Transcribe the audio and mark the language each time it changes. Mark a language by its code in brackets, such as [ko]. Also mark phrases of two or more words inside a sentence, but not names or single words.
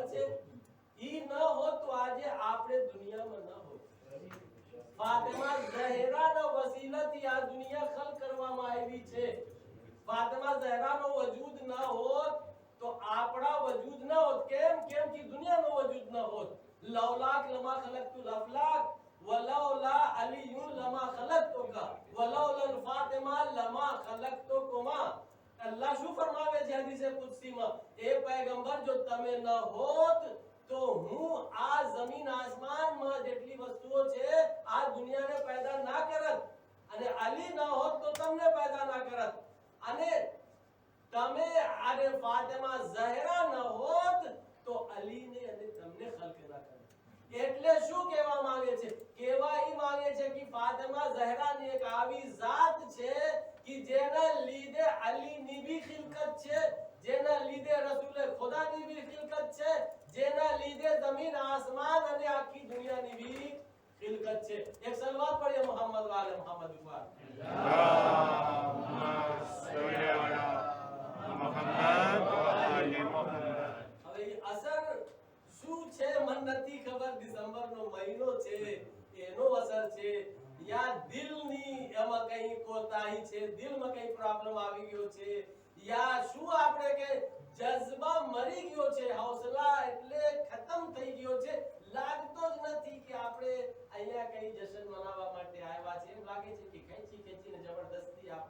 [gu] છે ઈ ન હોત તો આજે આપણે દુનિયામાં ન હોત ફાતિમા ઝહરાના વસીલાથી આ દુનિયા ખલ કરવામાં આવી છે ફાતિમા ઝહરાનો વજૂદ ન હોત તો આપણા વજૂદ ન હોત કેમ કે દુનિયાનો વજૂદ ન હોત [ar] لولاك لما خلقت الأفلاك ولولا علي لما خلقتك ولولا فاطمة لما خلقتكما [gu] अल्लाह શું ફરમાવે છે હદીસે કુદસીમાં એ પૈગંબર જો તમે ન હોત તો હું આ જમીન આસમાનમાં જેટલી વસ્તુઓ છે આ દુનિયાને પેદા ના કરત અને અલી ન હોત તો તમને પેદા ના કરત અને તમે આને ફાતિમા ઝહરા ન હોત તો અલીને અને તમને ખલક ના કરે એટલે શું કહેવા માંગે છે કહેવા ઈ માંગે છે કે ફાતિમા ઝહરાની એક આવી જાત છે કે જેના લીધે અલીની બી ખિલકત છે જેના લીધે રસૂલ ખુદાની બી ખિલકત છે જેના લીધે જમીન આસમાન અને આખી દુનિયાની બી ખિલકત છે એક સલવાત પढ़िए मोहम्मद वाले मोहम्मद ઉપર [ar] اللهم صل على محمد وآل محمد [gu] હવે અસર શું છે મન નથી ખબર ડિસેમ્બરનો મહિનો છે એનો અસર છે યા દિલની એમાં કઈ કોતાહી છે દિલમાં કઈ પ્રોબ્લેમ આવી ગયો છે યા શું આપણે કે જઝબા મરી ગયો છે હૌસલા એટલે ખતમ થઈ ગયો છે લાગતો જ નથી કે આપણે અહીંયા કઈ જશ્ન મનાવવા માટે આવ્યા છે એમ લાગે છે કે ખેંચીને જબરદસ્તી આપણે